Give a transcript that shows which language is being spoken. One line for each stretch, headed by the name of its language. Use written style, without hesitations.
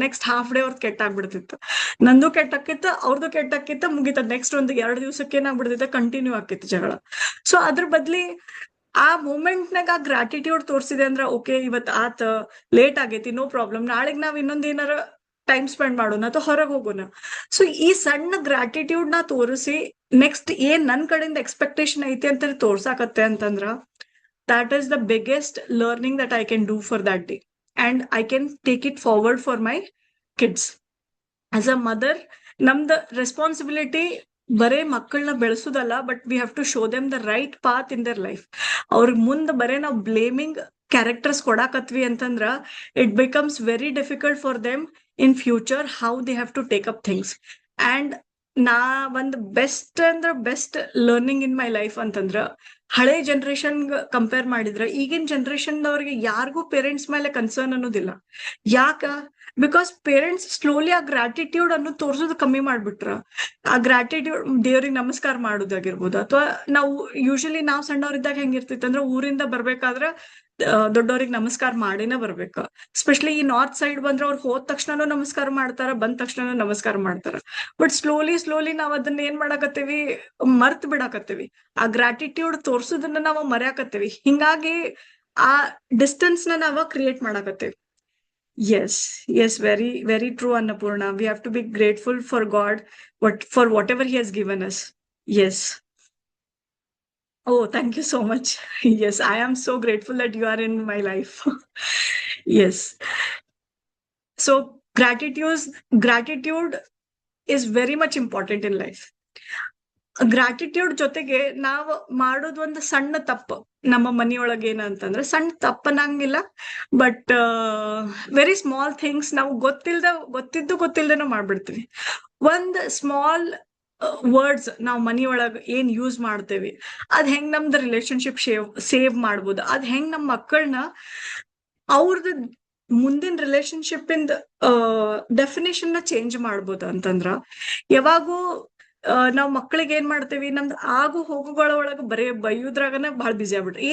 Kannada: Next half day ಅವ್ರದ್ದು ಕೆಟ್ಟಾಗ್ಬಿಡ್ತಿತ್ತು, ನಂದು ಕೆಟ್ಟಾಕಿತ್ತು, ಅವ್ರದ್ದು ಕೆಟ್ಟಾಕಿತ್ತು, ಮುಗಿತ ನೆಕ್ಸ್ಟ್ ಒಂದು 2 ದಿವಸಕ್ಕೆ ಏನಾಗ್ಬಿಡ್ತಿತ್ತು, ಕಂಟಿನ್ಯೂ ಆಕಿತ್ತು ಜಗಳ. ಸೊ ಅದ್ರ ಬದ್ಲಿ ಆ ಮೂಮೆಂಟ್ನಾಗ ಆ ಗ್ರಾಟಿಟ್ಯೂಡ್ ತೋರಿಸಿದೆ ಅಂದ್ರ ಓಕೆ ಇವತ್ ಆತ ಲೇಟ್ ಆಗೈತಿ,
English: no problem,
Kannada: ನಾಳೆಗ್ ನಾವ್ ಇನ್ನೊಂದ್ ಏನಾರ ಟೈಮ್ ಸ್ಪೆಂಡ್ ಮಾಡೋಣ ಅಥವಾ ಹೊರಗೆ ಹೋಗೋಣ. ಸೊ ಈ ಸಣ್ಣ ಗ್ರಾಟಿಟ್ಯೂಡ್ ನ ತೋರಿಸಿ ನೆಕ್ಸ್ಟ್ ಏನ್ ನನ್ ಕಡೆಯಿಂದ ಎಕ್ಸ್ಪೆಕ್ಟೇಷನ್ ಐತಿ ಅಂತ ತೋರ್ಸಾಕತ್ತೆ ಅಂತಂದ್ರ
English: that is the biggest learning that I can do for that day, and I can take it forward for my kids. As a mother,
Kannada: ನಮ್ದು ರೆಸ್ಪಾನ್ಸಿಬಿಲಿಟಿ ಬರೇ ಮಕ್ಕಳನ್ನ ಬೆಳೆಸೋದಲ್ಲ,
English: But we have to show them the right path in their life.
Kannada: ಅವ್ರಿಗೆ ಮುಂದೆ ಬರೇ ನಾವು blaming characters ಕೊಡಾಕತ್ವಿ ಅಂತಂದ್ರ
English: It becomes very difficult for them in future how they have to take up things.
Kannada: And ನಾ ಒಂದು best learning
English: in my life
Kannada: ಅಂತಂದ್ರ ಹಳೆ generation compare ಮಾಡಿದ್ರ ಈಗಿನ ಜನರೇಷನ್ ಅವ್ರಿಗೆ ಯಾರಿಗೂ ಪೇರೆಂಟ್ಸ್ ಮೇಲೆ ಕನ್ಸರ್ನ್ ಅನ್ನೋದಿಲ್ಲ. ಯಾಕ? ಬಿಕಾಸ್ ಪೇರೆಂಟ್ಸ್ ಸ್ಲೋಲಿ ಆ ಗ್ರಾಟಿಟ್ಯೂಡ್ ಅನ್ನು ತೋರ್ಸೋದು ಕಮ್ಮಿ ಮಾಡ್ಬಿಟ್ರ. ಆ ಗ್ರಾಟಿಟ್ಯೂಡ್ ದೇವ್ರಿಗೆ ನಮಸ್ಕಾರ ಮಾಡೋದಾಗಿರ್ಬೋದು, ಅಥವಾ ನಾವು ಯೂಶಲಿ ನಾವ್ ಸಣ್ಣವ್ರಿದ್ದಾಗ ಹೆಂಗಿರ್ತಿತ್ತು ಅಂದ್ರೆ ಊರಿಂದ ಬರ್ಬೇಕಾದ್ರ ದೊಡ್ಡವ್ರಿಗೆ ನಮಸ್ಕಾರ ಮಾಡಿನ ಬರ್ಬೇಕ. ಎಸ್ಪೆಷಲಿ ಈ ನಾರ್ತ್ ಸೈಡ್ ಬಂದ್ರೆ ಅವ್ರು ಹೋದ ತಕ್ಷಣನೂ ನಮಸ್ಕಾರ ಮಾಡ್ತಾರ, ಬಂದ ತಕ್ಷಣನೂ ನಮಸ್ಕಾರ ಮಾಡ್ತಾರ. ಬಟ್ ಸ್ಲೋಲಿ ನಾವ್ ಅದನ್ನ ಏನ್ ಮಾಡಾಕತ್ತೀವಿ, ಮರ್ತ್ ಬಿಡಾಕತ್ತೀವಿ. ಆ ಗ್ರಾಟಿಟ್ಯೂಡ್ ತೋರ್ಸೋದನ್ನ ನಾವು ಮರ್ಯಾಕತ್ತೀವಿ. ಹಿಂಗಾಗಿ ಆ ಡಿಸ್ಟೆನ್ಸ್ ನ ನಾವ create ಮಾಡಾಕತ್ತೀವಿ.
English: Yes, very true, Annapurna. We have to be grateful for God, for whatever He has given us. Yes. Oh, thank you so much. Yes, I am so grateful that you are in my life. Yes. So gratitude is very much important in life.
Kannada: Gratitude ಜೊತೆಗೆ ನಾವು ಮಾಡೋದು ಒಂದು ಸಣ್ಣ ತಪ್ಪು ನಮ್ಮ ಮನೆಯೊಳಗೆ ಏನಂತಂದ್ರೆ, ಸಣ್ಣ ತಪ್ಪನಂಗಿಲ್ಲ,
English: but very small things
Kannada: ನಾವು ಗೊತ್ತಿಲ್ದೇನೋ ಮಾಡ್ಬಿಡ್ತೀವಿ. ಒಂದ್ ಸ್ಮಾಲ್ ವರ್ಡ್ಸ್ ನಾವು ಮನೆಯೊಳಗ ಏನ್ ಯೂಸ್ ಮಾಡ್ತೇವಿ, ಅದ್ ಹೆಂಗ್ ನಮ್ದು ರಿಲೇಶನ್ಶಿಪ್ ಸೇವ್ ಮಾಡ್ಬೋದು, ಅದ್ ಹೆಂಗ್ ನಮ್ಮ ಮಕ್ಕಳನ್ನ ಅವ್ರದ್ದು ಮುಂದಿನ ರಿಲೇಶನ್ಶಿಪ್ ಇಂದ ಡೆಫಿನೇಷನ್ ನ ಚೇಂಜ್ ಮಾಡ್ಬೋದು ಅಂತಂದ್ರ, ಯಾವಾಗೂ ನಾವ್ ಮಕ್ಳಿಗೆ ಏನ್ ಮಾಡ್ತೇವಿ, ನಮ್ದು ಆಗು ಹೋಗುಗಳ ಒಳಗ ಬರೇ ಬೈಯುದ್ರಾಗನ ಬಹಳ ಬಿಸಿ ಆಗ್ಬಿಟ್ರಿ.